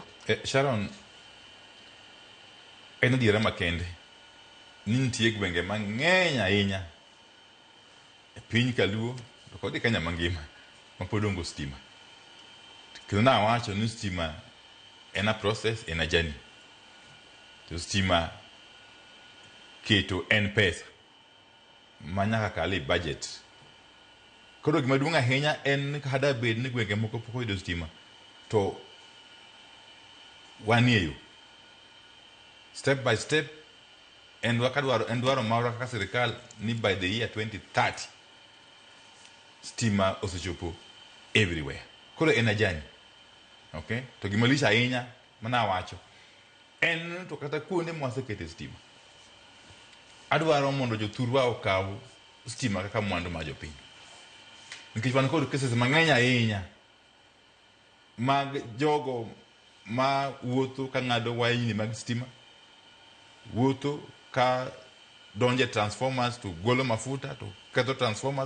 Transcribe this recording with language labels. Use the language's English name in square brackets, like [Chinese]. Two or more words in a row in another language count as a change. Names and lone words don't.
[Luo (Kenya and Tanzania)] Sharon en adiera makende ni nitie gwenge mang'eny ahinya e piny kaluo to kod Kenya mangima mapod onge stima. Kendo nawacho ni stima en [English] a process, [Luo (Kenya and Tanzania)] en [English] a journey. [Luo (Kenya and Tanzania)] To stima keto en pesa manyaka kale budget. Koro gima duong' ahinya en kada bed ni gwenge moko pok oyudo stima to wanieyo [English] step by step [Luo (Kenya and Tanzania)] en dwaro marwa kaka sirkal ni [English] by the year 2030 [Luo (Kenya and Tanzania)] stima osechopo everywhere. Koro en [English] a journey. [Luo (Kenya and Tanzania)] Okay? To gima lich ahinya mana wacho en to kata kuonde mwasekete stima. Adwaro mondo jothurwa okaw stima kaka mwandu ma jopiny. Nikech wan kod cases mang'eny ahinya mag jogo ma wuotho ka ng'ado wayni mag stima, wuotho ka donje transformers to golo mafuta to ketho transformers.